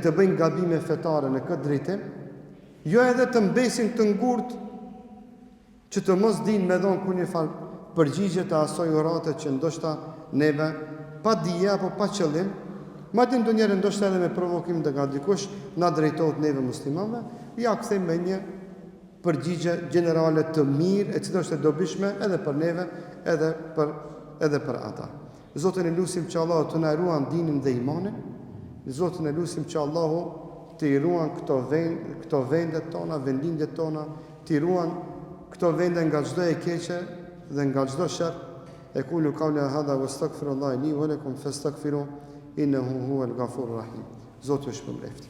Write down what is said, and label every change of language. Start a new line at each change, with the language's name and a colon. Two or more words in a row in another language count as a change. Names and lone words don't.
Albanian: të bëjnë gabime fetare në këtë drejtim, jo edhe të mbesin të ngurtë që të mos dinë me dhonë kur një farë përgjigje të asoj urate që ndoshta neve pa dije apo pa qëllim, madje ndonjëherë ndoshta edhe me provokim nga dikush na drejtohet neve muslimanëve, ja kthejmë me një përgjigje gjenerale të mirë, e cila është e dobishme edhe për neve, edhe për ata. Zotin e lutim që Allahu të na ruan dinin dhe imanin. Zotin e lutim që Allahu të i ruan këto vendet tona, vendindjet tona, të i ruan këto vende nga çdo e keqe dhe nga çdo sherr.
Arabic: أقول قولي هذا وأستغفر الله لي ولكم فاستغفروه إنه هو الغفور الرحيم.
Albanian: Zoti ju shpëlbeft.